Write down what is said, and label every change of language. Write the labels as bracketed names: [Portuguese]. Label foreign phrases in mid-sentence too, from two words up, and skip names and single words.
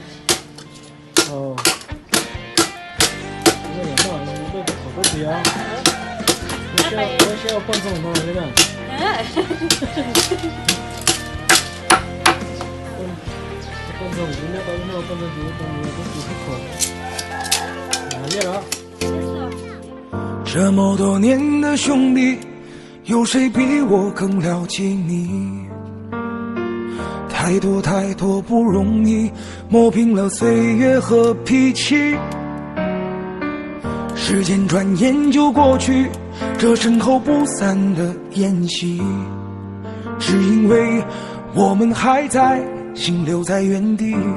[Vietnamese] Ồ. Cái này nó có có gì không? Nó sẽ quan trọng thôi đấy nè. Quan trọng thì nó có quan trọng thì nó có gì không khổ. Biết đó. [Chinese] 这么多年的兄弟，有谁比我更了解你？太多太多不容易，磨平了岁月和脾气。时间转眼就过去，这身后不散的宴席，只因为我们还在，心留在原地。